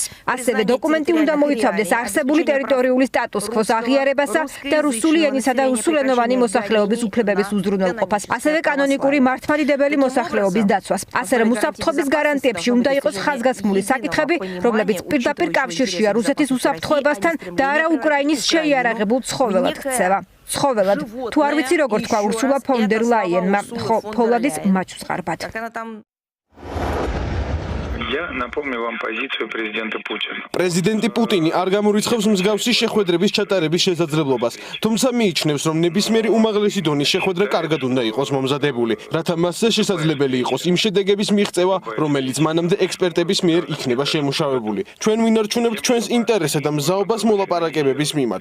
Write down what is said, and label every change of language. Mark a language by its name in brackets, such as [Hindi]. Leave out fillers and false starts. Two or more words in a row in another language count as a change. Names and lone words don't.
[Georgian] ასევე დოკუმენტი უნდა მოიცავდეს არსებული ტერიტორიული სტატუს-კვოს აღიარებასა და რუსული ენისა და რუსულენოვანი მოსახლეობის უფლებების უზრუნველყოფას, ასევე კანონიკური მართლმადიდებელი მოსახლეობის დაცვას. ასე რომ უსაფრთხოების გარანტიებში უნდა იყოს ხაზგასმული საკითხები, რომლებიც პირდაპირ კავშირშია რუსეთის უსაფრთხოებასთან და არა უკრაინის შეიარაღებულ ცხოველად ქცევა. ცხოველად, თუ არ ვიცი როგორ თქვა ურსულა ფონ დერ ლაიენმა, ხო, ფოლადის მაჩვსყარბად. [Russian] Я напомню вам позицию президента Путина. [Georgian] პრეზიდენტი პუტინი არ გამორიცხავს მსგავსი შეხვედრების ჩატარების შესაძლებლობას, თუმცა მიიჩნევს, რომ ნებისმიერი უმაღლესი დონის შეხვედრა კარგად უნდა იყოს მომზადებული, რათა მასზე შესაძლებელი იყოს იმ შედეგების მიღწევა, რომელიც მანამდე ექსპერტების მიერ იქნება შემუშავებული. ჩვენ ვინარჩუნებთ ჩვენს ინტერესსა და მზაობას მოლაპარაკებების მიმართ.